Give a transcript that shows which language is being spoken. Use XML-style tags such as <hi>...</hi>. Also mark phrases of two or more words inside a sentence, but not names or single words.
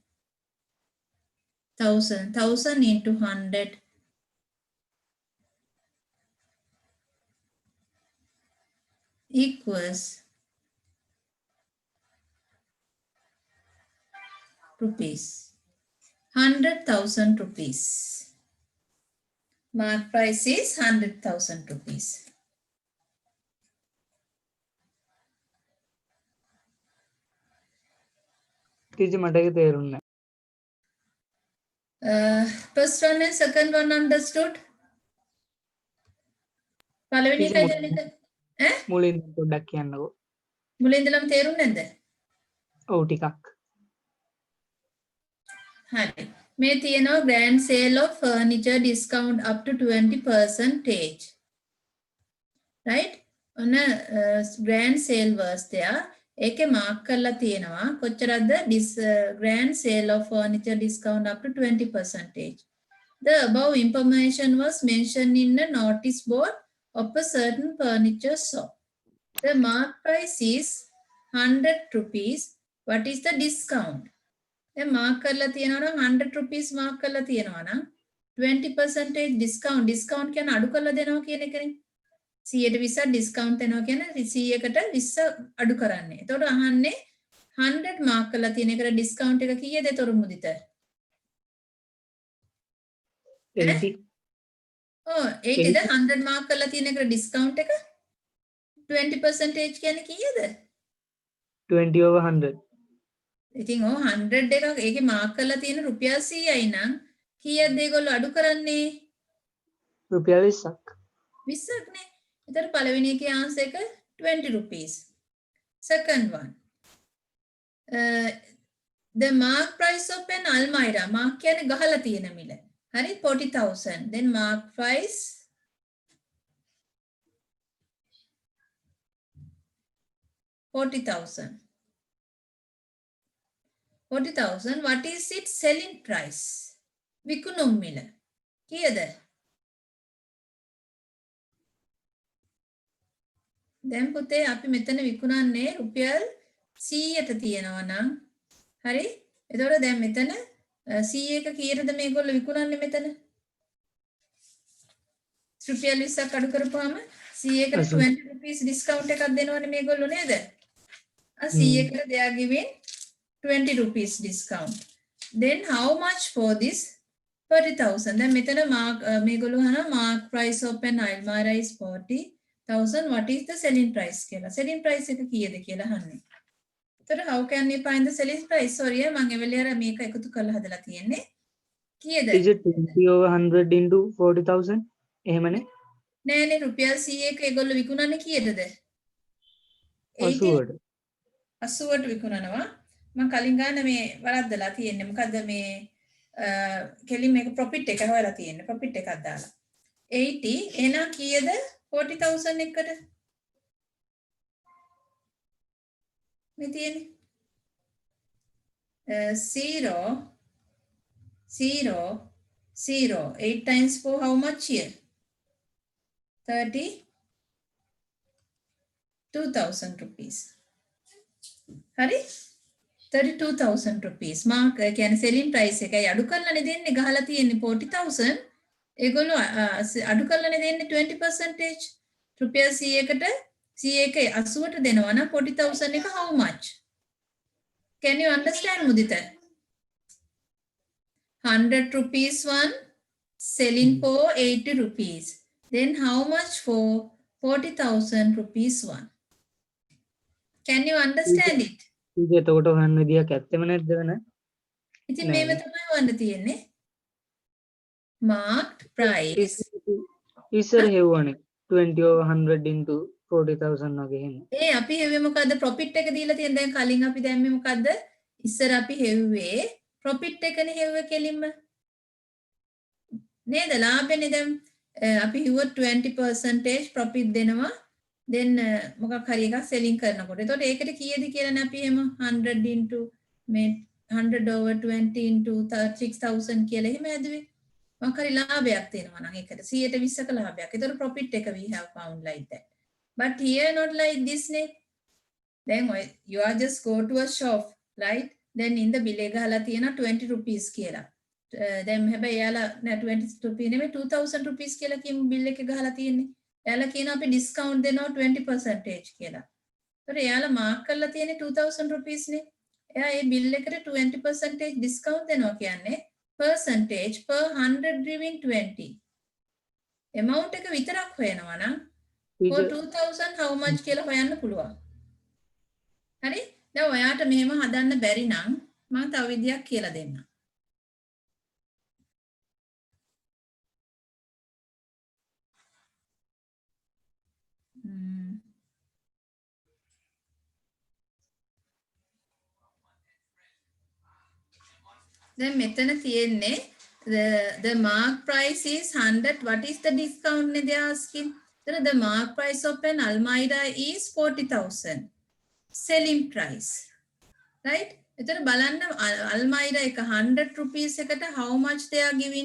<en>1,000. 1,000 into 100 equals rupees. 100,000 rupees. Mark price is 100,000 rupees.</en> <si>teacher මට ඒක තේරුන්නේ</si> <en>First one and second one understood?</en> <si>පළවෙනි එක ඉඳන් ඈ මුලින් පොඩ්ඩක් කියන්නකෝ මුලින් ඉඳලම තේරුන්නේ නැද්ද? ඔව් ටිකක් හරි. මේ තියෙනවා</si> <en>grand sale of furniture discount up to 20%. Right? ඔන්න grand sale was there.</en> <si>ඒකේ mark කරලා තියෙනවා කොච්චරද</si> <en>grand sale of furniture discount up to 20%. The above information was mentioned in the notice board of a certain furniture shop. The mark price is 100 rupees. What is the discount? The mark</en> <si>කරලා තියෙනවා නම්</si> <en>100 rupees mark</en> <si>කරලා තියෙනවා නම්</si> <en>20% discount.</en> <si>Discount කියන්නේ අඩු කරලා දෙනවා කියන එකනේ. 100ට 20 discount දෙනවා කියන්නේ 100කට 20 අඩු කරන්නේ. එතකොට අහන්නේ 100 mark කරලා තියෙන එකට discount එක කීයද ඒතර මුදිත? 80 ඔව් 80ද 100 mark කරලා තියෙන එකට discount එක 20% කියන්නේ කීයද?</si> <en>20 over 100</en> <si>ඉතින් ඔව් 100 එකක් ඒකේ mark කරලා තියෙන රුපියල් 100යි නම් කීයද ඒගොල්ලෝ අඩු කරන්නේ? රුපියල් 20ක් 20ක් නේ. එතකොට පළවෙනි එකේ answer එක 20 rupees.</si> <en>Second one. The mark price of an almirah.</en> <si>mark කියන්නේ ගහලා තියෙන මිල. හරි 40,000.</si> <en>Then mark price 40,000. 40,000. What is its selling price?</en> <si>විකුණුම් මිල. කීයද? දැන් පුතේ අපි මෙතන විකුණන්නේ රුපියල් 100ට තියෙනවා නම් හරි එතකොට දැන් මෙතන 100ක කීයටද මේගොල්ලෝ විකුණන්නේ මෙතන රුපියල් 20ක් අඩු කරපුවාම 100කට 20</si> <en>rupees discount</en> <si>එකක් දෙනවනේ මේගොල්ලෝ නේද 100කට</si> <en>they are giving 20 rupees discount then how much for this</en> <si>40,000 දැන් මෙතන මේගොල්ලෝ අහනවා</si> <en>mark price of an almirah is 40,000 what is the selling price</en> <si>කියලා</si> <en>selling price</en> <si>එක කීයද කියලා අහන්නේ. එතකොට</si> <en>how can we find the selling price?</en> <si>sorry මම එවලේ අර මේක එකතු කරලා හදලා තියෙන්නේ. කීයද?</si> <en>is it 20 over 100 into 40,000 එහෙමනේ?</en> <si>නෑනේ රුපියල් 100ක ඒගොල්ලෝ විකුණන්නේ කීයටද? 80ට 80ට විකුණනවා. මම කලින් ගාන මේ වරද්දලා තියෙන්නේ. මොකද්ද මේ කෙලින් මේක ප්‍රොෆිට් එක හොයලා තියෙන්නේ. ප්‍රොෆිට් එකක් දාලා. 80 එහෙනම් කීයද 40000 එකට? මේ තියෙන්නේ</si> <en>0 0 0 8 times 4 how much here? 32,000 rupees. හරි? 32,000 rupees.</en> <si>මාක් කියන්නේ</si> <en>selling price</en> <si>එකයි අඩු කරලානේ දෙන්නේ ගහලා තියෙන්නේ 40,000. ඒගොල්ලෝ අඩු කරලානේ දෙන්නේ 20%. රුපියල් 100කට 100ක 80ට දෙනවා නම් 40,000 එක</si> <en>how much? Can you understand Mudita? 100 rupees one selling for 80 rupees. Then how much for 40,000 rupees one? Can you understand it?</en> <si>ඊට එතකොට හොයන්න විදියක් ඇත්තෙම නැද්ද වෙන? ඉතින් මේව තමයි හොයන්න තියෙන්නේ.</si> <en>Marked price.</en> <si>ඉස්සර හෙව්වනේ</si> <en>20 over 100 into 40,000</en> <si>වගේ එහෙම. ඒ අපි හෙව්වේ මොකද්ද ප්‍රොෆිට් එක දීලා තියෙන දැන් කලින් අපි දැම්මේ මොකද්ද? ඉස්සර අපි හෙව්වේ ප්‍රොෆිට් එකනේ හෙව්වේ කෙලින්ම. නේද? ලාභෙනේ දැන් අපි හිව්වොත් 20% ප්‍රොෆිට් දෙනවා. then මොකක් හරි එකක් selling කරනකොට. එතකොට ඒකට කීයද කියලානේ අපි එහෙම 100 into මේ</si> <en>100 over 20 into 36,000</en> <si>කියලා එහෙම ඇදුවේ. මොකක් හරි ලාභයක් තියෙනවා නම් ඒකට 120ක ලාභයක්.</si> <en>එතකොට profit එක we have found like that. But here not like this නේ. Then you are just go to a shop, right?</en> <si>Then in the bill එක ගහලා තියෙනවා 20 rupees කියලා. දැන් හැබැයි එයාලා නෑ 20 rupees නෙමෙයි 2000 rupees කියලා කියමු bill එක ගහලා තියෙන්නේ. එයාලා කියනවා අපි discount දෙනවා 20% කියලා. ඒතකොට එයාලා mark කරලා තියෙන්නේ 2000 rupees නේ. එයා ඒ bill එකට 20% discount දෙනවා කියන්නේ</si> <en>percentage per 100 giving 20.</en> <si>amount එක විතරක් හොයනවා නම්</si> <en>for 2000 how much</en> <si>කියලා හොයන්න පුළුවන්. හරි? දැන් ඔයාට මෙහෙම හදන්න බැරි නම් මම තව විදියක් කියලා දෙන්නම්. දැන් මෙතන තියෙන්නේ</si> <en>the mark price is 100. What is the discount they are asking? The mark price of an Almirah is 40,000. Selling price. Right?</en> <si>එතන බලන්න</si> <en>Almirah එක 100 rupees එකට how much they are giving?</en>